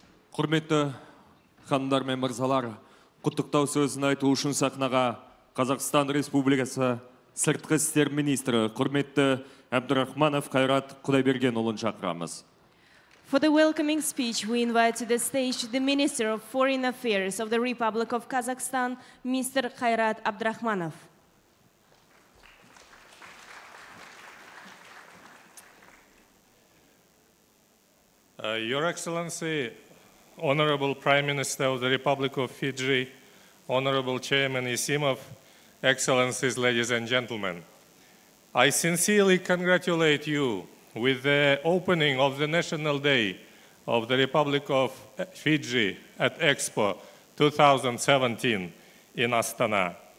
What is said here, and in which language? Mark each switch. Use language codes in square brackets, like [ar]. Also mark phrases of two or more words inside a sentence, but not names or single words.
[kk] Құрметті ханымдар мен мырзалар, құттықтау сөзін айту үшін сахнаға Қазақстан Республикасы Сыртқы істер министрі құрметті Абдрахманов Қайрат Құдайбергенұлын шақырамыз. [en] For the welcoming speech, we invite to the stage the Minister of Foreign Affairs of the Republic of Kazakhstan, Mr. Kairat Abdrahmanov. Your Excellency, Honorable Prime Minister of the Republic of Fiji, Honorable Chairman Isimov, Excellencies, ladies and gentlemen, I sincerely congratulate you with the opening of the National Day of the Republic of Fiji at Expo 2017 in Astana.